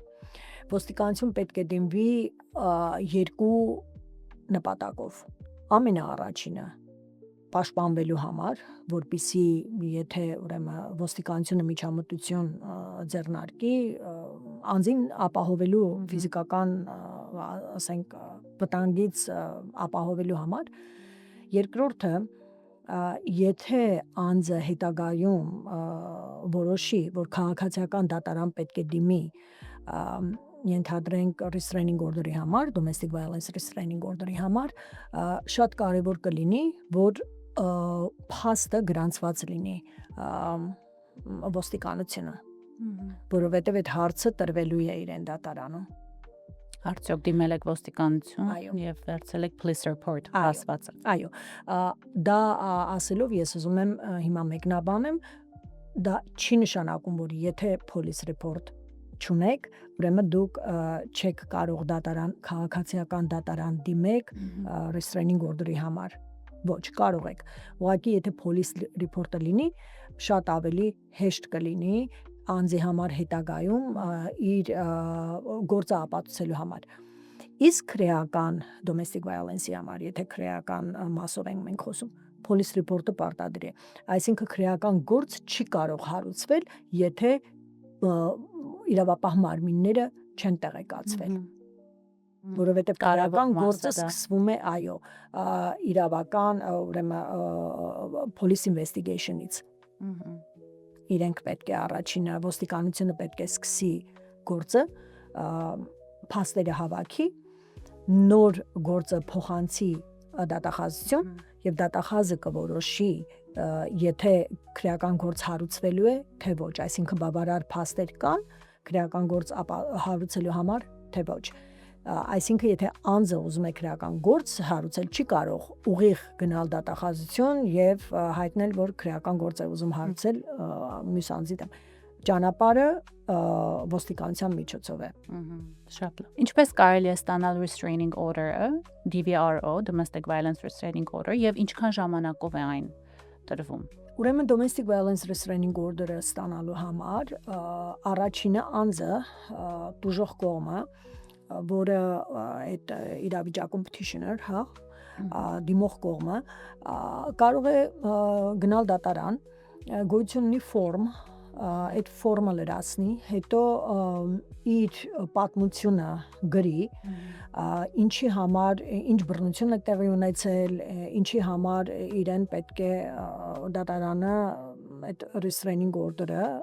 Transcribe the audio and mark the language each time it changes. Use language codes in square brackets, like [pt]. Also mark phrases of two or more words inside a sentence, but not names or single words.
[hy] Ոստիկանություն պետք է դիմվի երկու նպատակով։ Ամենաառաջինը պաշտպանվելու համար, որպեսզի եթե ուրեմն ոստիկանությունը միջամտություն ձեռնարկի, անձին ապահովելու ֆիզիկական, ասենք, վտանգից ապահովելու համար, Երկրորդը եթե անձը հետագայում որոշի, որ քաղաքացիական դատարան պետք է դիմի ենթադրենք [en] restraining order- [hy] ի համար, [en] domestic violence restraining order- [hy] ի համար, շատ կարևոր կլինի, որ փաստը գրանցված լինի ոստիկանությունը, որովհետև այդ հարցը տրվելու է իրեն դատարանում։ Արդյոք դիմել եք ոստիկանություն եւ վերցել եք [en] police report [hy] ասվածը։ Այո, դա ասելով ես ուզում եմ հիմա մեկնաբանեմ, դա չի նշանակում, որ եթե [en] police report [hy] չունեք, ուրեմն դուք չեք կարող դատարան, քաղաքացիական դատարան դիմեք [en] restraining order- [hy] ի համար։ Ոչ, կարող եք։ Ուղղակի եթե [en] police report- [hy] ը լինի, շատ ավելի հեշտ կլինի անձի համար հետագայում իր գործը ապացուցելու համար։ Իսկ քրեական [en] domestic violence- [hy] ի համար, եթե քրեական մասով ենք մենք խոսում, [en] police report- [hy] ը պարտադիր է։ Այսինքն քրեական գործ չի կարող հարուցվել, եթե իրավապահ մարմինները չեն տեղեկացվել։ Որովհետև քրեական գործը սկսվում է, այո, իրավական, ուրեմն [en] police investigation- [hy] ից։ Իրենք պետք է առաջինը ոստիկանությունը պետք է սկսի գործը, փաստերը հավաքի, նոր գործը փոխանցի դատախազություն եւ դատախազը կորոշի, եթե քրեական գործ հարուցվելու է, թե ոչ, այսինքն բավարար փաստեր կան քրեական գործ հարուցելու համար, թե ոչ։ Այսինքն եթե անձը ուզում է քրեական գործ հարուցել, չի կարող ուղիղ գնալ դատախազություն եւ հայտնել, որ քրեական գործ է ուզում հարուցել մյուս անձի դեմ։ Ճանապարհը ոստիկանության միջոցով է։ Շատ լավ։ Ինչպես կարելի է ստանալ [en] restraining order- [hy] ը, DVRO, [en] domestic violence restraining order, [hy] եւ ինչքան ժամանակով է այն տրվում։ Ուրեմն [en] domestic violence restraining order- [hy] ը ստանալու համար առաջինը անձը դժոխ կողմը, որը այդ իրավիճակում petitioner, հա, դիմող կողմը կարող է գնալ դատարան, գույություն ունի ֆորմ, այդ ֆորմը լրացնի, հետո իր պատմությունը գրի, ինչի համար, ինչ բռնություն է տեղի ունեցել, ինչի համար իրեն պետք է դատարանը այդ [en] restraining order- [hy] ը